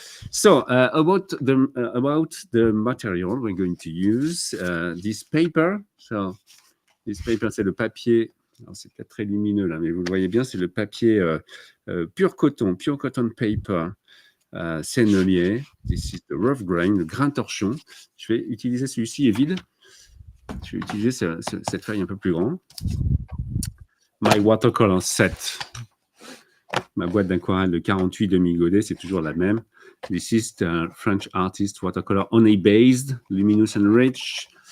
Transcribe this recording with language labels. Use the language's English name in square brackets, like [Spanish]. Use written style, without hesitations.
[English] So, about the material we're going to use, this paper. So, this paper, [French] c'est le papier. Alors, c'est peut-être très lumineux là, mais vous le voyez bien, c'est le papier pure cotton paper sennelier. [English] This is the rough grain, [French] le grain torchon. Je vais utiliser celui-ci, il est vide. Je vais utiliser cette feuille un peu plus grande. [English] My watercolor set. [French] Ma boîte d'aquarelle de 48 demi-godets, c'est toujours la même. [English] This is the French artist watercolor honey-based, luminous and rich.